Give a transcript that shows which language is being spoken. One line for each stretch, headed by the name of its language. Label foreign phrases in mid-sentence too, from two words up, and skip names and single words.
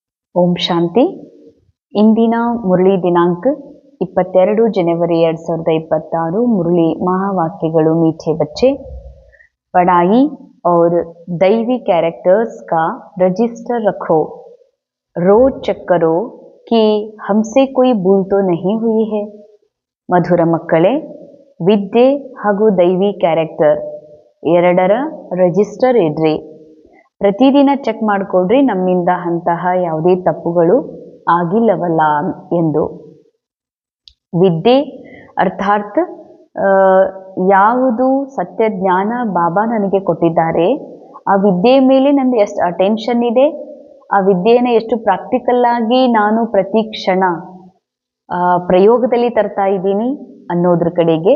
Kannada: ಓಂ ಶಾಂತಿ. ಇಂದಿನ ಮುರಳಿ ದಿನಾಂಕ 22 ಜನವರಿ 2026.
Hindi: मुरली महावाक्यಗಳು मीठे बच्चे, पढ़ाई और दैवी कैरेक्टर्स का रजिस्टर रखो, रोज चेक करो कि हमसे कोई भूल तो नहीं हुई है.
Kannada: ಮಧುರ ಮಕ್ಕಳೇ, ವಿದ್ಯೆ ಹಾಗೂ ದೈವಿ ಕ್ಯಾರೆಕ್ಟರ್ ಎರಡರ ರಿಜಿಸ್ಟರ್ ಇಡ್ರಿ. ಪ್ರತಿದಿನ ಚೆಕ್ ಮಾಡಿಕೊಡ್ರಿ ನಮ್ಮಿಂದ ಅಂತಹ ಯಾವುದೇ ತಪ್ಪುಗಳು ಆಗಿಲ್ಲವಲ್ಲ ಎಂದು. ವಿದ್ಯೆ ಅರ್ಥಾತ್ ಯಾವುದು ಸತ್ಯ ಜ್ಞಾನ ಬಾಬಾ ನನಗೆ ಕೊಟ್ಟಿದ್ದಾರೆ, ಆ ವಿದ್ಯೆಯ ಮೇಲೆ ನಂದು ಎಷ್ಟು ಅಟೆನ್ಷನ್ ಇದೆ, ಆ ವಿದ್ಯೆಯನ್ನು ಎಷ್ಟು ಪ್ರಾಕ್ಟಿಕಲ್ ಆಗಿ ನಾನು ಪ್ರತಿ ಕ್ಷಣ ಪ್ರಯೋಗದಲ್ಲಿ ತರ್ತಾ ಇದ್ದೀನಿ ಅನ್ನೋದ್ರ ಕಡೆಗೆ.